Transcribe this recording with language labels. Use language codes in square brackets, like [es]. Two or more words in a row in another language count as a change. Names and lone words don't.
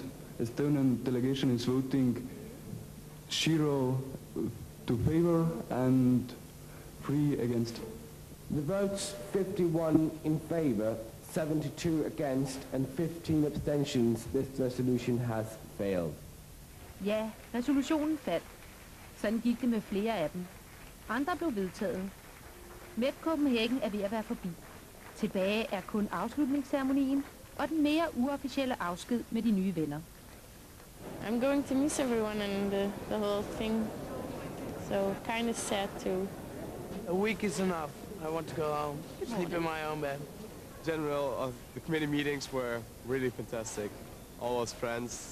[en] Estonian delegation is voting 0 to favor and 3 against. The votes 51 in favor, 72 against, and 15 abstentions. This resolution has failed. [da] Ja, resolutionen faldt. Sådan gik det med flere af dem. Andre blev vedtaget. MEP Copenhagen er ved at være forbi. Tilbage er kun afslutningsceremonien og den mere uofficielle afsked med de nye venner. [en] I'm going to miss everyone and the whole thing, so kind of sad too. A week is enough. I want to go home, sleep in my own bed. In general, the committee meetings were really fantastic. All those friends.